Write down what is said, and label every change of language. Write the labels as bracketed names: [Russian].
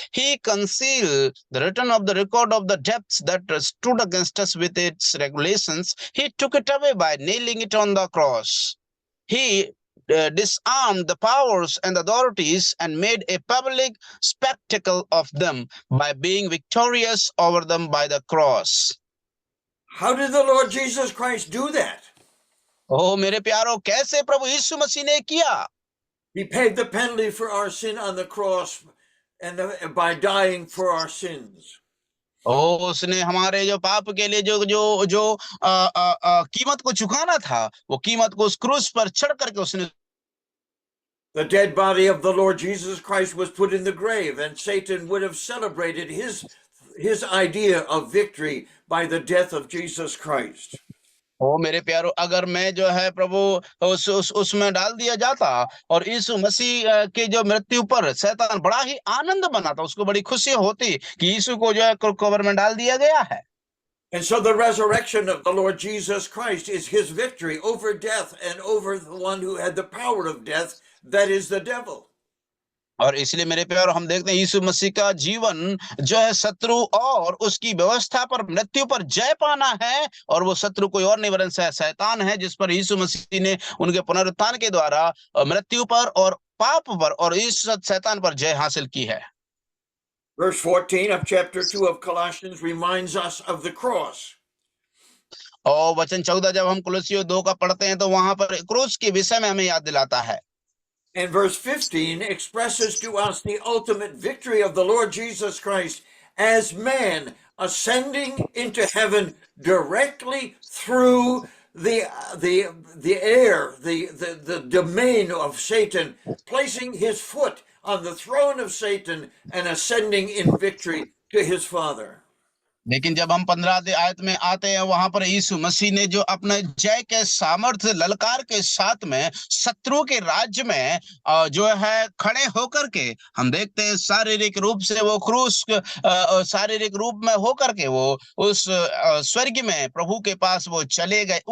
[English] He concealed the written of the record of the debts that stood against us with its regulations. He took it away by nailing it on the cross. He disarmed the powers and authorities and made a public spectacle of them by being victorious over them by the cross. How did the Lord Jesus Christ do that? [Hindi] ओ मेरे प्यारो, कैसे प्रभु यीशु मसीह ने किया? [English] He paid the penalty for our sin on the cross and by dying for our sins. [Hindi] उसने हमारे जो पाप के लिए जो जो जो कीमत को चुकाना था, वो कीमत को उस क्रूस पर चढ़ करके उसने। [English] The dead body of the Lord Jesus Christ was put in the grave, and Satan would have celebrated his idea of victory by the death of Jesus Christ. [Hindi] ओ मेरे प्यारो, अगर मैं जो है प्रभु उसमें डाल दिया जाता, और यीशु मसीह के जो मृत्यु पर शैतान बड़ा ही आनंद मनाता, उसको बड़ी खुशी होती कि यीशु को जो है कब्र में डाल दिया गया है। [English] And so the resurrection of the Lord Jesus Christ is his victory over death and over the one who had the power of death, that is the devil. [Hindi] और इसलिए मेरे प्यार हम देखते हैं यीशु मसीह का जीवन जो है शत्रु और उसकी व्यवस्था पर, मृत्यु पर जय पाना है, और वो शत्रु कोई और नहीं वरन शैतान है, जिस पर यीशु मसीह ने उनके पुनरुत्थान के द्वारा मृत्यु पर और पाप पर और इस शैतान पर जय हासिल की है। [English] Verse 14 of chapter 2 of Colossians reminds us of the cross. [Hindi] और वचन 14 जब हम कुलुस्सियों 2 का पढ़ते हैं तो वहां पर क्रूस के विषय में हमें याद दिलाता है। [English] And verse 15 expresses to us the ultimate victory of the Lord Jesus Christ as man ascending into heaven directly through the air, the domain of Satan, placing his foot on the throne of Satan and ascending in victory to his Father. [Hindi] लेकिन जब हम 15 आयत में आते हैं, वहां पर यीशु मसीह ने जो अपने जय के सामर्थ्य ललकार के साथ में शत्रु के राज्य में जो है खड़े होकर के, हम देखते हैं शारीरिक रूप से वो क्रूस शारीरिक रूप में होकर के वो उस स्वर्ग में प्रभु के पास वो चले गए।